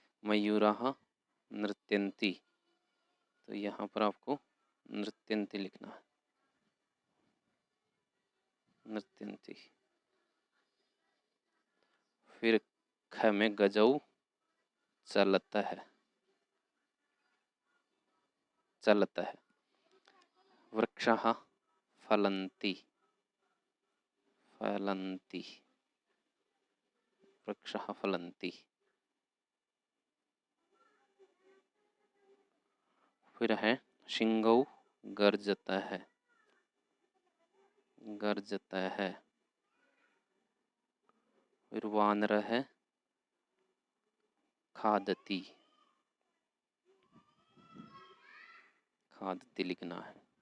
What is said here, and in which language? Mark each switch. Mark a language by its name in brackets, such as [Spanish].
[Sanskrit] मयूराः नृत्यन्ति, [Hindi] तो यहाँ पर आपको नृत्यन्ति लिखना है, नृत्यन्ति। फिर ख में गजौ चलता है, चलता है। [Sanskrit] वृक्षाः फलन्ति, फलन्ति, वृक्षाः फलन्ति। [Hindi] फिर है सिंहौ गर्जता है, गर्जता है। फिर वानर है खादती, खादती लिखना है।